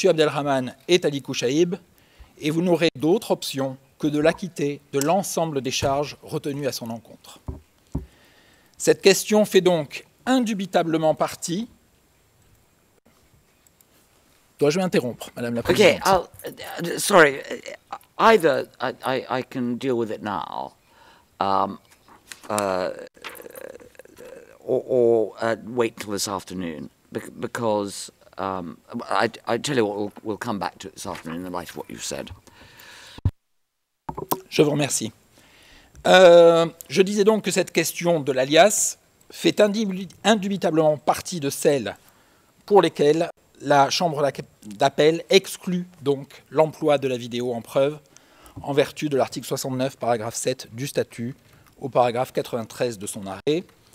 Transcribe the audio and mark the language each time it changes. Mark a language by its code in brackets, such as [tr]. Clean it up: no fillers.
[fr] Abdelrahman est Ali Kouchaïb, et vous n'aurez d'autre option que de l'acquitter de l'ensemble des charges retenues à son encontre. Cette question fait donc indubitablement partie... Dois-je m'interrompre, Madame la Présidente? [en] Okay, sorry. Either I can deal with it now, or wait till this afternoon, because I tell you what, we'll come back to it this afternoon in the light of what you've said. [fr] Je vous remercie. Je disais donc que cette question de l'alias fait indubitablement partie de celles pour lesquelles la Chambre d'appel exclut donc l'emploi de la vidéo en preuve en vertu de l'article 69, paragraphe 7 du statut, au paragraphe 93 de son arrêt.